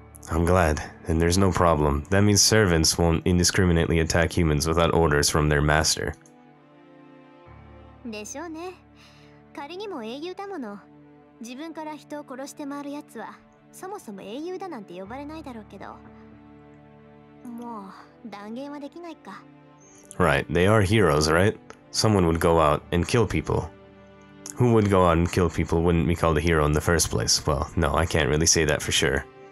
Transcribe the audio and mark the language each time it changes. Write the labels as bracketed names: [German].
[English] I'm glad, and there's no problem. That means servants won't indiscriminately attack humans without orders from their master. [Japanese] でしょうね。仮にも英雄だもの。自分から人を殺して回る奴は、そもそも英雄だなんて呼ばれないだろうけど。もう断言はできないか。 [English] Right, they are heroes, right? Someone would go out and kill people. Who would go out and kill people wouldn't be called a hero in the first place? Well, no, I can't really say that for sure.